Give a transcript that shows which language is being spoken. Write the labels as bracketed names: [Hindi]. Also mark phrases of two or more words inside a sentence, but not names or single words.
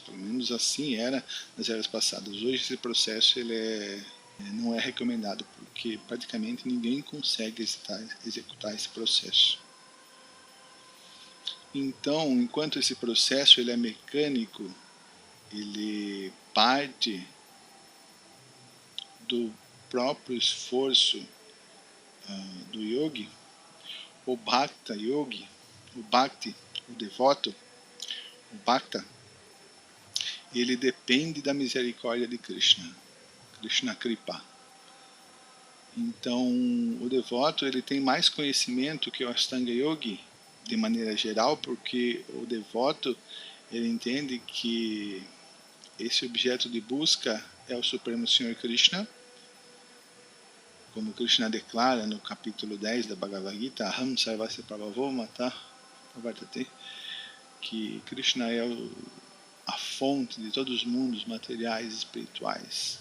[Portuguese] Pelo menos assim era nas eras passadas. Hoje esse processo não é recomendado, porque praticamente ninguém consegue executar esse processo. Então, enquanto esse processo ele é mecânico, ele parte do próprio esforço do yogi, o bhakta yogi, o bhakti, o devoto, o bhakta, ele depende da misericórdia de Krishna, [Sanskrit] Krishna Kripa. [Portuguese] Então, o devoto ele tem mais conhecimento que o Ashtanga Yogi, de maneira geral, porque o devoto ele entende que esse objeto de busca é o Supremo Senhor Krishna, como Krishna declara no capítulo 10 da Bhagavad Gita, [Sanskrit] Aham Sarvasya Prabhavo Mata Pravartate, que Krishna é a fonte de todos os mundos materiais e espirituais.